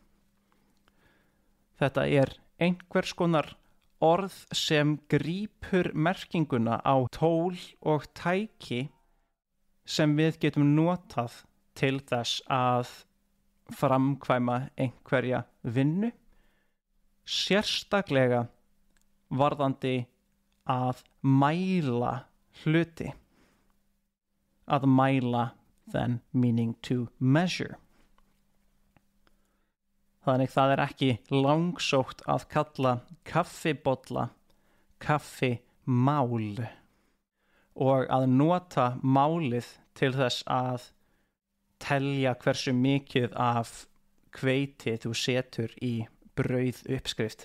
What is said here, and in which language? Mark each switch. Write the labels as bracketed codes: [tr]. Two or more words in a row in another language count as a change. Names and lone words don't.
[is] Þetta er einhvers konar orð sem grípur merkinguna á tól og tæki sem við getum notað til þess að framkvæma einhverja vinnu, sérstaklega varðandi að mæla hluti. Að mæla, [en] then meaning to measure. [is] Þannig það er ekki langsótt að kalla kaffibolla kaffimál og að nota málið til þess að telja hversu mikið af hveiti þú setur í brauð uppskrift.